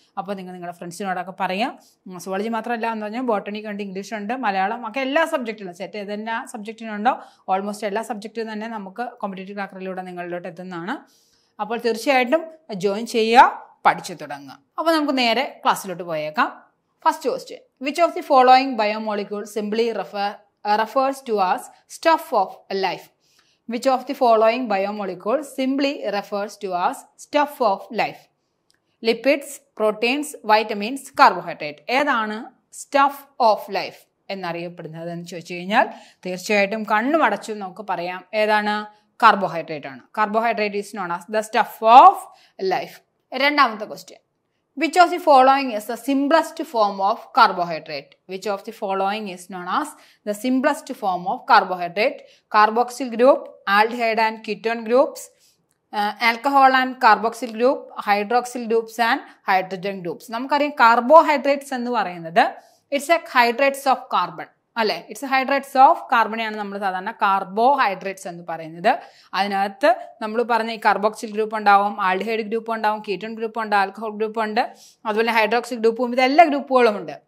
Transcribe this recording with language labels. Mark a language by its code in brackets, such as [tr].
[ml] അപ്പോൾ നിങ്ങൾ നിങ്ങളുടെ ഫ്രണ്ട്സിനോടൊക്കെ പറയാം. സുവോളജി മാത്രമല്ല എന്ന് പറഞ്ഞാൽ ബോട്ടണിക്ക് ഉണ്ട്, ഇംഗ്ലീഷ് ഉണ്ട്, മലയാളം ഒക്കെ എല്ലാ സബ്ജക്റ്റിലും സെറ്റ് ഏതെല്ലാം സബ്ജക്റ്റിനുണ്ടോ ഓൾമോസ്റ്റ് എല്ലാ സബ്ജക്റ്റും തന്നെ നമുക്ക് കോമ്പറ്റേറ്റീവ് ക്രാക്കറിലൂടെ നിങ്ങളിലോട്ട് എത്തുന്നതാണ്. അപ്പോൾ തീർച്ചയായിട്ടും ജോയിൻ ചെയ്യുക, പഠിച്ചു തുടങ്ങുക. അപ്പോൾ നമുക്ക് നേരെ ക്ലാസ്സിലോട്ട് പോയേക്കാം. [en] First question. Which of the following biomolecules simply refers to as stuff of life? Which of the following biomolecules simply refers to as stuff of life? Lipids, proteins, vitamins, carbohydrate. [ml] ഏതാണ് stuff of life എന്നറിയപ്പെടുന്നത് എന്ന് ചോദിച്ചു കഴിഞ്ഞാൽ തീർച്ചയായിട്ടും കണ്ണുമടച്ചു നമുക്ക് പറയാം ഏതാണ്, carbohydrate ആണ്. [en] Carbohydrate is known as the stuff of life. [ml] രണ്ടാമത്തെ question. [en] Which of the following is the simplest form of carbohydrate? Which of the following is known as the simplest form of carbohydrate? Carboxyl group, aldehyde and ketone groups, alcohol and carboxyl group, hydroxyl groups and hydrogen groups. [ml] നമുക്കറിയാം carbohydrates എന്ന് പറയുന്നത് [en] it's a hydrates of carbon [ml] അല്ലേ. It's hydrates of കാർബണെയാണ് നമ്മൾ സാധാരണ carbohydrates എന്ന് പറയുന്നത്. അതിനകത്ത് നമ്മൾ പറഞ്ഞ ഈ കാർബോക്സിൽ ഗ്രൂപ്പ് ഉണ്ടാവും, ആൽഡിഹൈഡ് ഗ്രൂപ്പ് ഉണ്ടാവും, കീറ്റോൺ ഗ്രൂപ്പ് ഉണ്ട്, ആൽക്കഹോൾ ഗ്രൂപ്പ് ഉണ്ട്, അതുപോലെ ഹൈഡ്രോക്സിൽ ഗ്രൂപ്പും, ഇതെല്ലാ ഗ്രൂപ്പുകളും ഉണ്ട്.